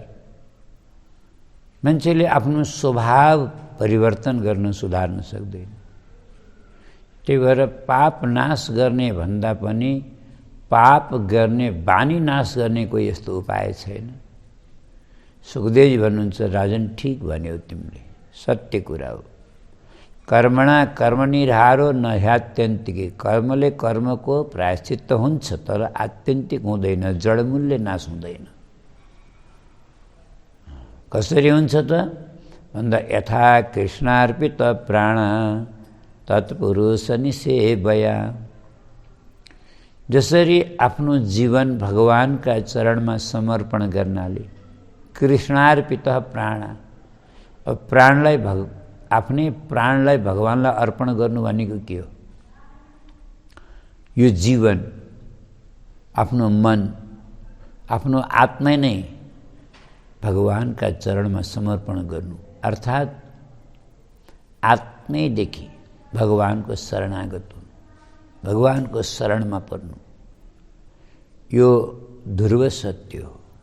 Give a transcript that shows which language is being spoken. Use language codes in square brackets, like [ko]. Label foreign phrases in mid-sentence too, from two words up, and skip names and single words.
[ne] मान्छेले आफ्नो स्वभाव परिवर्तन गर्न सुधार्न सक्दैन। त्यही भएर पाप नाश गर्ने भन्दा पनि पाप गर्ने बानी नाश गर्ने कोही यस्तो उपाय छैन। सुखदेवजी भन्नुहुन्छ, राजन ठीक भन्यौ तिमीले, सत्य कुरा हो। [sa] कर्मणा कर्मनिर्हारो न ह्यात्यन्तिके, [ne] कर्मले कर्मको प्रायश्चित्त हुन्छ, तर आत्यन्तिक हुँदैन, जडमूल्य नाश हुँदैन। कसरी हुन्छ त भन्दा, [sa] यथा कृष्णार्पित प्राण तत्पुरुष निसेवया, [ne] जसरी आफ्नो जीवन भगवानका चरणमा समर्पण गर्नाले, [sa] कृष्णार्पित प्राण, [ne] प्राणलाई आफ्नै प्राणलाई भगवानलाई अर्पण गर्नु भनेको के हो? यो जीवन, आफ्नो मन, आफ्नो आत्मै नै भगवानका चरणमा समर्पण गर्नु, अर्थात् आत्मैदेखि भगवानको शरणागत हुनु, भगवानको शरणमा पर्नु, यो ध्रुव सत्य हो।